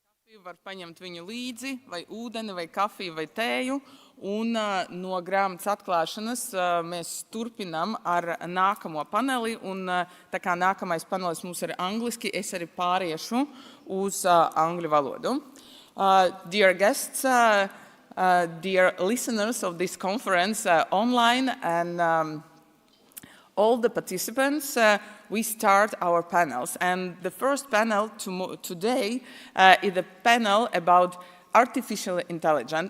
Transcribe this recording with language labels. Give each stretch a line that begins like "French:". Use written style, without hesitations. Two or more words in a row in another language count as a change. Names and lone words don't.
Latvian: Var paņemt viņu līdzi, vai ūdeni, vai kafiju, vai tēju. Un no grāmatas atklāšanas mēs turpinām ar nākamo paneli. Un tā kā nākamais panelis mums ir angliski, es arī pāriešu uz angļu valodu.
English: Dear guests, dear listeners of this conference online and all the participants, we start our panels. And the first panel today is a panel about artificial intelligence.